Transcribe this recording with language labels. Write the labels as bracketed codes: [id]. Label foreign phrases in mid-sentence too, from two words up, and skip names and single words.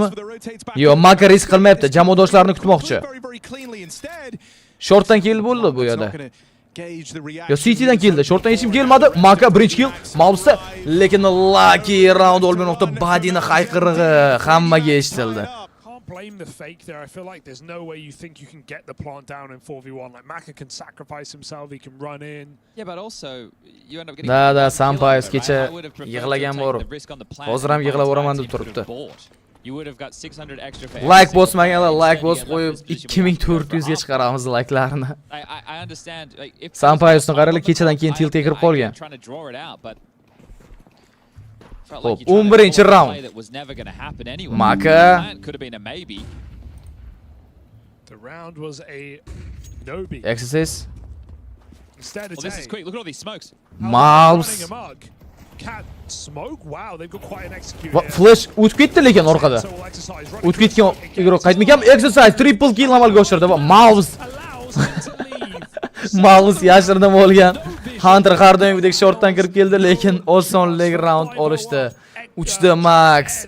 [uz] Yo'q, Maka risk qilmayapti, jamoadoshlarini kutmoqchi. Shortdan kill bo'ldi bu yerda. Yo City'dan keldi. Shortdan hech kim kelmadi. Maka birinchi kill. Mobsda, lekin lucky round olmayapti. Badini hayqirig'i hammaga eshitildi. [en] Blame the fake there. I feel like there's no way you think you can get the plant down in 4v1. Like Maka can sacrifice himself, he can run in. Yeah, but also you end up getting [uz] Da Sampayos kecha yig'lagan bor. Hozir ham yig'lab o'raman deb turibdi. [en] You would have got 600 extra for [uz] like bosmaganlar, like bosib qo'yib 2400 ga chiqaramiz like'larni. [en] I understand like if [uz] Sampayosni qaranglar, kechadan keyin tiltga kirib qolgan. Xo'p, 11-round. Maka. [en] The round was a no-beat. Exercise. Instead, it's this is quick. Look at all these smokes. Mobs. Cat smoke. Wow, they've got quite an execute. [uz] Flash o'tib ketdi lekin orqada. O'tib ketgan igroq qaytmagan. Exercise triple kill amalga oshirdi va Mobs. Mobs yashirinib olgan. Hunter har doimgidek shortdan kirib keldi, lekin osonlik round olishdi. 3da Max.